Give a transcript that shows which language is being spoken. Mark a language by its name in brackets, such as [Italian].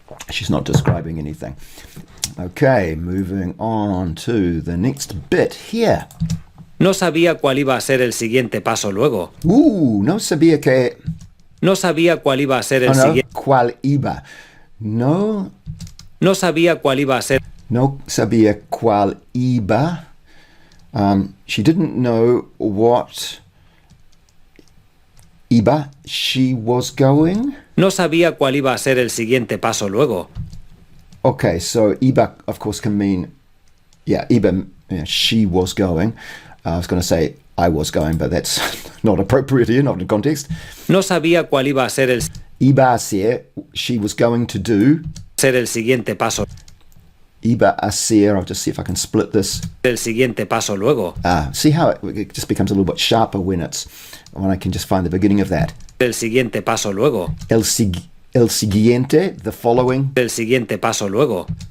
[English] She's not describing anything. Okay, moving on to the next bit here. [Spanish] No sabía cuál iba a ser el siguiente paso luego. No sabía que... No sabía cuál iba a ser el no, siguiente. cuál iba. No sabía cuál iba a ser. No sabía cuál iba. [English] She didn't know what iba she was going. [Spanish] No sabía cuál iba a ser el siguiente paso luego. [English] Okay, so iba, of course, can mean, iba, she was going. I was going to say I was going, but that's not appropriate here, not in context. [Spanish] No sabía cuál iba a ser el Iba a ser, [English] she was going to do. [Spanish] siguiente paso. Iba a ser, [English] I'll just see if I can split this. [Spanish] El siguiente paso luego. [English] See how it just becomes a little bit sharper when I can just find the beginning of that. [Spanish] El siguiente paso luego. El siguiente, [English] the following. [Spanish] El siguiente paso luego.